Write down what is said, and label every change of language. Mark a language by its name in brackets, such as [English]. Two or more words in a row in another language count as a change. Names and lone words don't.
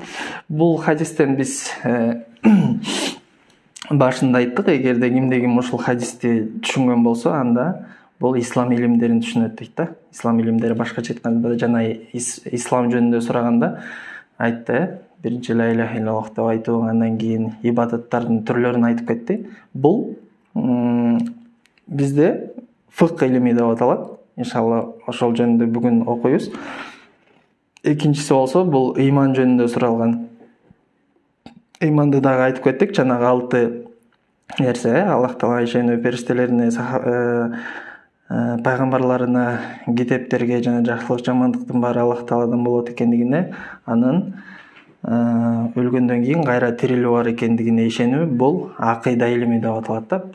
[Kyrgyz] Бул хадистен биз башында айттык, эгерде кимде-ким ушул хадисти түшүнгөн болсо, анда бул ислам илимдерин түшүнөт дейт да. Ислам илимдери башкача айтканда жана ислам жөнүндө сураганда айтты, биринчи [Arabic] لا إله إلا الله [Kyrgyz] деп айтуу, андан кийин ибадаттардын түрлөрүн айтып кетти. Бул бизде фык илими деп аталат. Иншалла ошол жөнүндө бүгүн окуйбуз. Экинчиси болсо бул ыйман жөнүндө суралган. Ыйманды дагы айтып кеттик, жанагы 6 нерсе: Аллах Таалага ишенүү, периштелерине, пайгамбарларына, китептерге жана жакшылык жамандыктын баары Аллах Тааладан болот экендигине, анын өлгөндөн кийин кайра тирилүү бар экендигине ишенүү, бул акыйда илими деп аталат да.